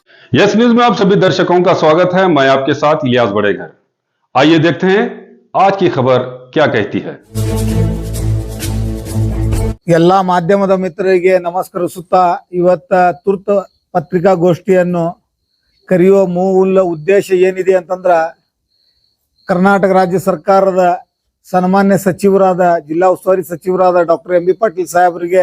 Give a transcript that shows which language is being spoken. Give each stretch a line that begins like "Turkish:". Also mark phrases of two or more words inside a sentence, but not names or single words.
Hindi: यस न्यूज में आप सभी दर्शकों का स्वागत है। मैं आपके साथ इलियास बड़ेघर। आइए देखते हैं आज की खबर क्या कहती है।
Kannada: ಎಲ್ಲ ಮಾಧ್ಯಮದ ಮಿತ್ರರಿಗೆ ನಮಸ್ಕರಿಸುತ್ತಾ ಇವತ್ತ ತುರ್ತು ಪತ್ರಿಕಾಗೋಷ್ಠಿಯನ್ನು ಕರೆಯುವ ಮೂಲ ಉದ್ದೇಶ ಏನಿದೆ ಅಂತಂದ್ರೆ ಕರ್ನಾಟಕ ರಾಜ್ಯ ಸರ್ಕಾರದ ಸನ್ಮಾನ್ಯ ಸಚಿವರಾದ ಜಿಲ್ಲಾ ಉಸ್ತುವಾರಿ ಸಚಿವರಾದ ಡಾಕ್ಟರ್ ಎಂ ಬಿ ಪಾಟೀಲ್ ಸಾಹೇಬರಿಗೆ